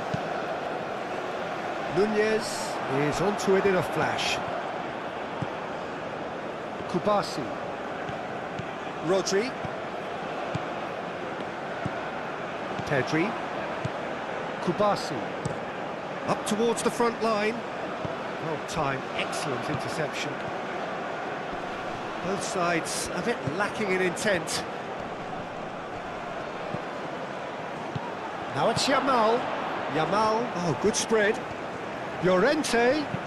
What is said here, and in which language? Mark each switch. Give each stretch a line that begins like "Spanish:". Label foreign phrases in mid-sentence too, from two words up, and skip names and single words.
English: Nunez is onto it in a flash. Kubasi. Rodri. Pedri. Kubasi. Up towards the front line. Well timed, excellent interception. Both sides a bit lacking in intent. Now it's Yamal. Yamal, oh, good spread. Llorente.